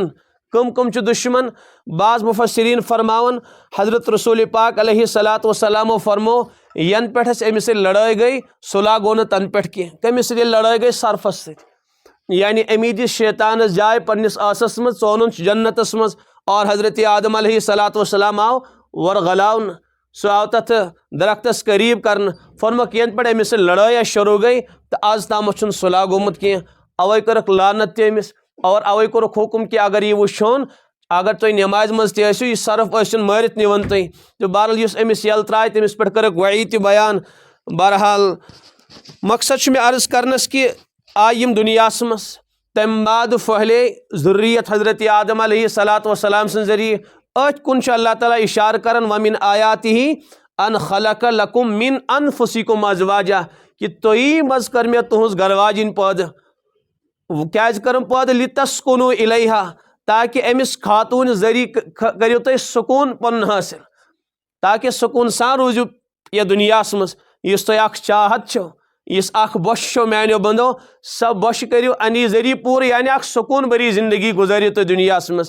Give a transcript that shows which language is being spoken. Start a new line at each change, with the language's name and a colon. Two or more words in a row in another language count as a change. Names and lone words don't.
Kashmiri: کٕم کٕم چھِ دُشمن؟ بعض مُفسریٖن فرماوان حضرت رسول پاک
Arabic: علیہ الصلوۃ والسلامو
Kashmiri: فرموو ینہٕ پٮ۪ٹھ اَسہِ أمِس سۭتۍ لڑٲے گٔے صلح گوٚو نہٕ تنہٕ پٮ۪ٹھ کینٛہہ۔ کٔمِس سۭتۍ ییٚلہِ لڑٲے گٔے؟ سرفس سۭتۍ، یعنی أمی دِژ شیطانس جاے پننِس ٲسس منٛز، ژونُن چھُ جنتس منٛز، اور حضرت آدم
Arabic: علیہ الصلوۃ والسلام
Kashmiri: آو ورغلاونہٕ، سُہ آو تتھ درختس قریٖب کرنہٕ، فرموکھ ینہٕ پٮ۪ٹھ أمِس سۭتۍ لڑٲے اَسہِ شروٗع گٔے تہٕ آز تامتھ چھُنہٕ صلح گوٚمُت کینٛہہ، اوے کٔرٕکھ لعنت تہِ أمِس، اور اوے کوٚرُکھ حُکم کہِ اگر یہِ وٕچھون، اگر تُہۍ نٮ۪مازِ منٛز تہِ ٲسِو، یہِ سرف ٲسِن مٲرِتھ نِوان تُہۍ۔ تہٕ بہرحال یُس أمِس یَلہٕ ترٛایہِ تٔمِس پٮ۪ٹھ کٔرٕکھ وعیٖد تہِ بیان۔ بہرحال مقصد چھُ مےٚ عرض کرنس کہِ آیہِ یِم دُنیاہس منٛز، تمہِ بعد پھٔہلے ذُریت حضرت آدم
Arabic: علیہ الصلوۃ والسلام
Kashmiri: سٕنٛدِ ذٔریعہٕ۔ أتھۍ کُن چھُ اللہ تعالیٰ اِشارٕ کران
Arabic: وَمِن آیاتِہ ان خلق لکم من انفسکم ازواجا،
Kashmiri: کہ تُہی منٛز کٔر مےٚ تُہنٛز گرٕ واجِنۍ پٲدٕ۔ کیازِ کٔرٕم پٲدٕ؟
Arabic: لِتسکُنوٗ الیہا،
Kashmiri: تاکہ أمِس خاتوٗنہِ ذٔریعہٕ کٔرِو تُہۍ سکوٗن پنُن حٲصِل، تاکہ سکوٗن سان روٗزِو یتھ دُنیاہس منٛز۔ یُس تۄہہِ اکھ چاہت چھو، یُس اکھ بۄچھِ چھو میانیو بنٛدو، سۄ بۄچھِ کٔرِو امی ذٔریعہٕ پوٗرٕ، یعنی اکھ سکوٗن بٔری زندگی گُزٲرِو تُہۍ دُنیاہس منٛز۔